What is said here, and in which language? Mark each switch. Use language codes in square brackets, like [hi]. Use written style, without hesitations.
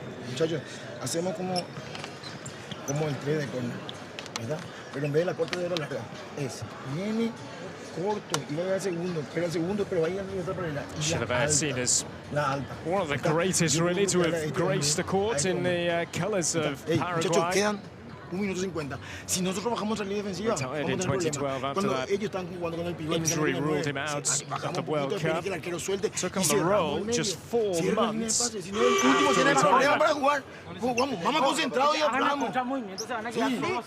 [es] Muchachos, hacemos como el 3 de corner, ¿verdad? Pero en vez de la corta de la larga, viene corto y va a llegar segundo, pero va a ir a la paralela. [en] Chilavert seen as one of the greatest, really, to have graced the court in the colours of Paraguay. [es] Quedan 1 minuto 50. Si nosotros bajamos la línea defensiva, [en] Retired in 2012 after that injury ruled him out of the World Cup. Took on the role just 4 months after retirement. [es] Vamos concentrados y hablamos.